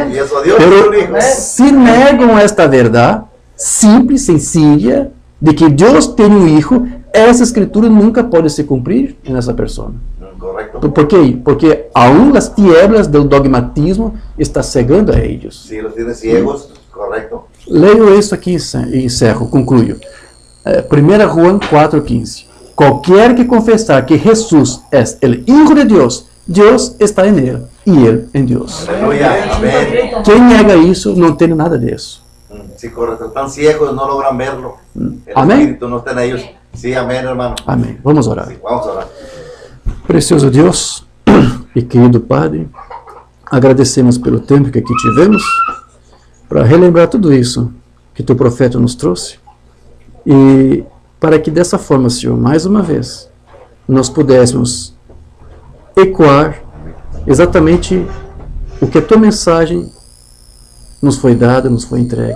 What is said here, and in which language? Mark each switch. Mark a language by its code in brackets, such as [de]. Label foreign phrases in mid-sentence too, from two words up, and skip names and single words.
[es] Pero si negan esta verdad simple y sencilla de que Dios tiene un hijo, esa escritura nunca puede se cumplir en esa persona. Correcto. ¿Por qué? Porque aún las tinieblas del dogmatismo están cegando a ellos. Sí, los tiene ciegos, correcto. [pt] Leo isso aqui e encerro, [es] concluyo. 1 Juan 4:15. Cualquier que confesar que Jesús es el Hijo de Dios, Dios está en él y él en Dios. Aleluya, amén. [pt] Quem nega isso não tem nada disso. [es] Sí, correcto. Están ciegos, no logran verlo. El Amén. Espíritu no está en ellos. Sí, amén, hermano. [pt] Amém. Vamos orar. [es] Sí, vamos a orar. [pt] Precioso Deus e querido Padre, agradecemos pelo tempo que aqui tivemos para relembrar tudo isso que teu profeta nos trouxe e para que dessa forma, Senhor, mais uma vez, nós pudéssemos ecoar exatamente o que a tua mensagem nos foi dada, nos foi entregue.